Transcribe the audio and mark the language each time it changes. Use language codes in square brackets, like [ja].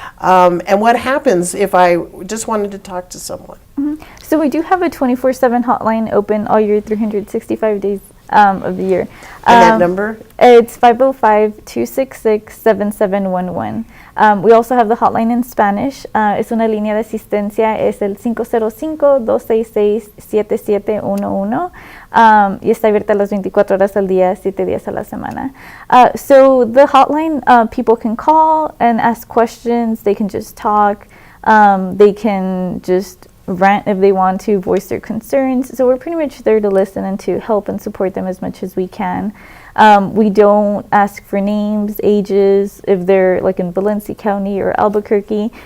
[en] And what happens if I just wanted to talk to someone? So we do have a 24/7 hotline open all year, 365 days of the year. And that number? It's 505-266-7711. We also have the hotline in Spanish. [es] Es una línea de asistencia. Es el 505-266-7711. Y está abierta las 24 horas al día, 7 días a la semana. [en] So the hotline, people can call and ask questions. They can just talk. They can just rant if they want to, voice their concerns. So we're pretty much there to listen and to help and support them as much as we can. We don't ask for names, ages, if they're like in Valencia County or Albuquerque.